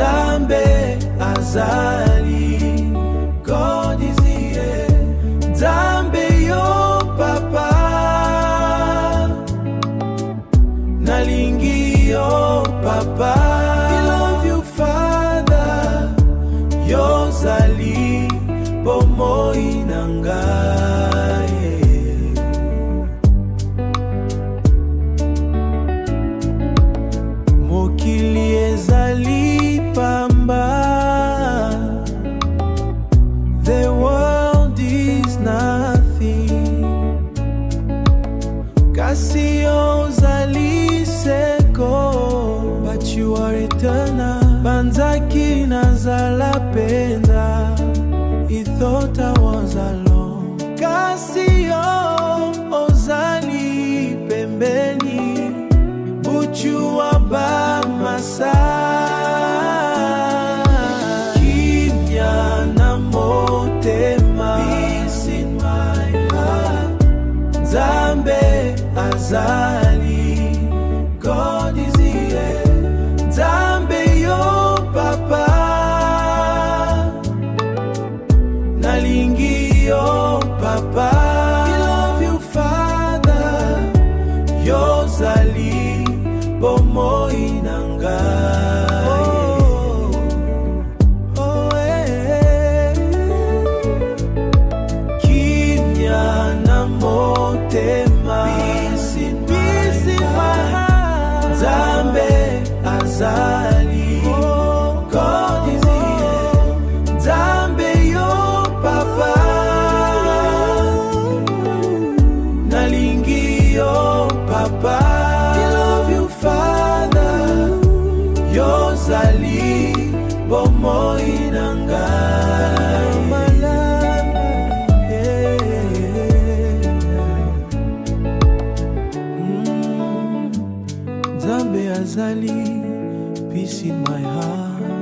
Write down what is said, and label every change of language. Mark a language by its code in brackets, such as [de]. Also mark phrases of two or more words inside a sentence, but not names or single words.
[ln] Nzambe azali, [en] God is here. [ln] Nzambe yo papa, nalingi yo papa. [en] I love you Father, [ln] yozali bomoi na ngai. Mokili ezali pamba, [en] the world is nothing. [ln] Kasi ozali seko, [en] but you are eternal. [ln] Banzaki nazala penda, [en] he thought I was alone. [ln] Kasi ozali pembeni, buchu aba masa. Kimya na motema, [en] peace in my heart. [ln] Nzambe azali, [en] God is here. [ln] Nzambe yo papa, nalingi yo papa. [en] I love you Father, [ln] yozali bomoi na ngai. Kimya na motema, [en] peace in my heart. [ln] Nzambe azali, [en] God is here. [ln] Nzambe yo papa, nalingi yo papa. [en] I love you Father, [ln] yozali bomoi na ngai. Nzambe azali, [en] peace in my heart.